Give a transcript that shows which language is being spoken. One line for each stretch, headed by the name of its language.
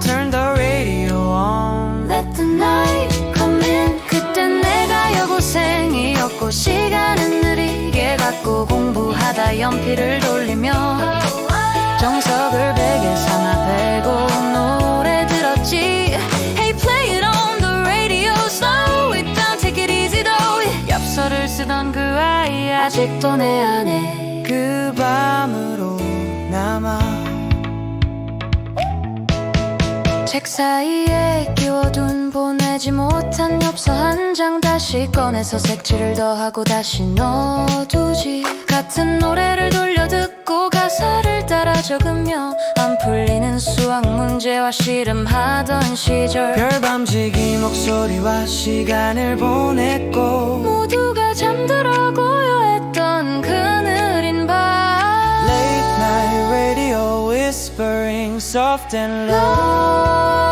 English: Turn the radio on, Let the night come in.
Korean: 그땐 내가 여고생이었고 시간은 느리게 갔고 공부하다 연필을 돌리며 정석을 베개 삼아 베고 노래 들었지.
English: Hey, play it on the radio, slow it down, take it easy though.
Korean: 엽서를 쓰던 그 아이 아직도 내 안에 그 밤으로 남아. 책 사이에 끼워둔 보내지 못한 엽서 한 장 다시 꺼내서 색칠을 더하고 다시 넣어두지. 같은 노래를 돌려 듣고 가사를 따라 적으며 안 풀리는 수학 문제와 씨름하던 시절. 별밤지기 목소리와 시간을 보냈고 모두가 잠들어 고요했던 그 느린 밤.
English: Late night radio whispering soft and low.